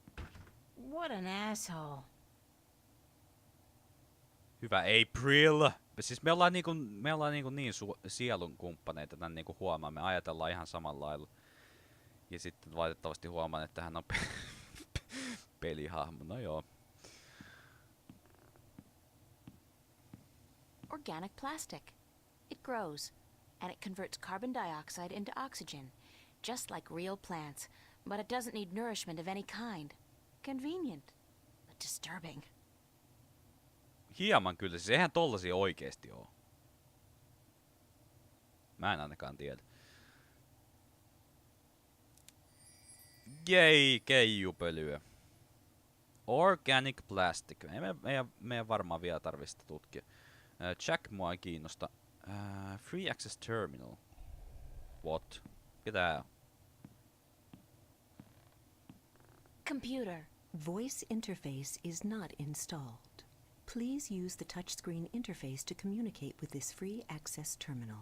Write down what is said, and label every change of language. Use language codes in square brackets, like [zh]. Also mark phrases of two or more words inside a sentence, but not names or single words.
[en] What an asshole. [fi] Hyvä April. Siis me ollaan niin sielun kumppaneita, tän niinku huomaa, me ajatellaan ihan samalla lailla. Ja sitten valitettavasti huomaan, että hän on pelihahmo, no joo. [en] Organic plastic. It grows, and it converts carbon dioxide into oxygen, just like real plants, but it doesn't need nourishment of any kind. Convenient, but disturbing. [fi] Hieman kyllä, siis eihän tollasia oikeesti oo. Mä en ainakaan tiedä. Jei, keijupölyä. [en] Organic plastic. [fi] Ei meidän varmaan vielä tarvitse sitä tutkia. Jack mua ei kiinnosta. [en] Free access terminal. What? Mitä? Computer. Voice interface is not installed. Please use the touchscreen interface to communicate with this free access terminal.